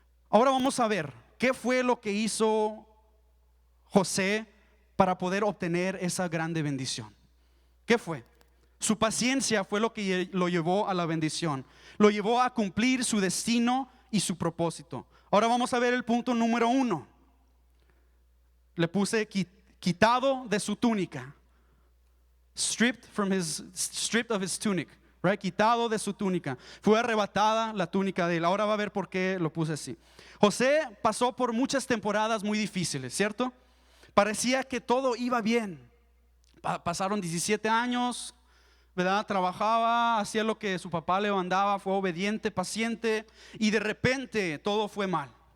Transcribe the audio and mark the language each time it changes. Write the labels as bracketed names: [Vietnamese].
[Spanish] Ahora vamos a ver qué fue lo que hizo José para poder obtener esa grande bendición. ¿Qué fue? Su paciencia fue lo que lo llevó a la bendición, lo llevó a cumplir su destino y su propósito. Ahora vamos a ver el punto número 1. Le puse quitado de su túnica. [English] Stripped of his tunic, right? [Spanish] Quitado de su túnica. Fue arrebatada la túnica de él. Ahora va a ver por qué lo puse así. José pasó por muchas temporadas muy difíciles, ¿cierto? Parecía que todo iba bien. Pasaron 17 años, ¿verdad? Trabajaba, hacía lo que su papá le mandaba, fue obediente, paciente, y de repente todo fue mal.